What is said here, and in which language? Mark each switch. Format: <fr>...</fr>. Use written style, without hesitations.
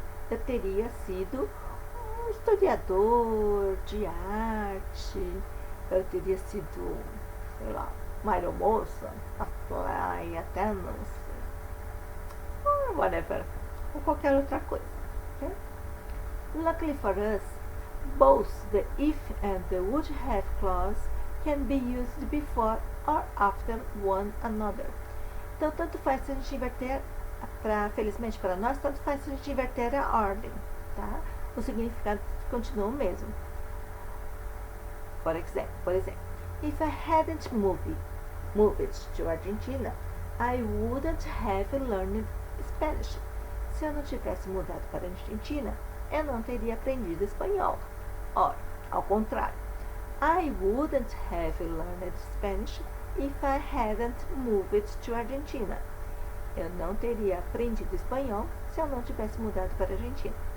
<pt>Eu teria sido um historiador de arte, eu teria sido, sei lá, uma aeromoça,</pt> <en>a flight attendant, or whatever,</en> <pt>ou qualquer outra coisa.</pt> <en>Okay? Luckily for us, both the if and the would have clause can be used before or after one another.</en> <pt>Então, tanto faz se a gente inverter, felizmente para nós, tanto faz se a gente inverter a ordem, tá? O significado continua o mesmo. Por exemplo,</pt> <en>if I hadn't moved to Argentina, I wouldn't have learned Spanish.</en> <pt>Se eu não tivesse mudado para a Argentina, eu não teria aprendido espanhol. Ora, ao contrário,</pt> <en>I wouldn't have learned Spanish if I hadn't moved to Argentina.</en> <pt>Eu não teria aprendido espanhol se eu não tivesse mudado para a Argentina.</pt>